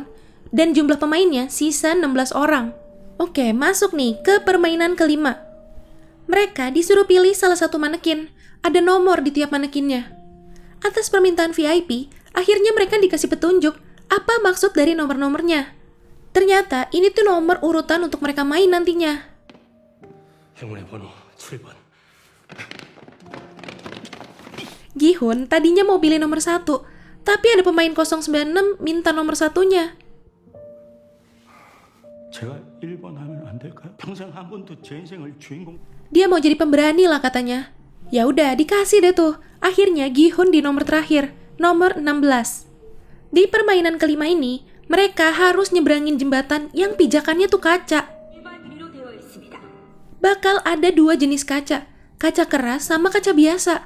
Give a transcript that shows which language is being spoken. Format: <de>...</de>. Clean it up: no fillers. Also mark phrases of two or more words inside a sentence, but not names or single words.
<id>Dan jumlah pemainnya sisa 16 orang. Oke, masuk nih ke permainan kelima. Mereka disuruh pilih salah satu manekin. Ada nomor di tiap manekinnya. Atas permintaan VIP, akhirnya mereka dikasih petunjuk apa maksud dari nomor-nomornya. Ternyata ini tuh nomor urutan untuk mereka main nantinya.</id> <ko>행운의 번호 7번.</ko> <id>Gi-hun tadinya mau pilih nomor 1, tapi ada pemain 096 minta nomor 1-nya.</id> <ko>제가 1번 하면 안 될까요? 평생 한 번도 제 인생을 주인공.</ko> <id>Dia mau jadi pemberani lah katanya. Ya udah, dikasih deh tuh. Akhirnya Gi-hun di nomor terakhir, nomor 16. Di permainan kelima ini, mereka harus nyebrangin jembatan yang pijakannya tuh kaca. Bakal ada 2 jenis kaca keras sama kaca biasa.</id>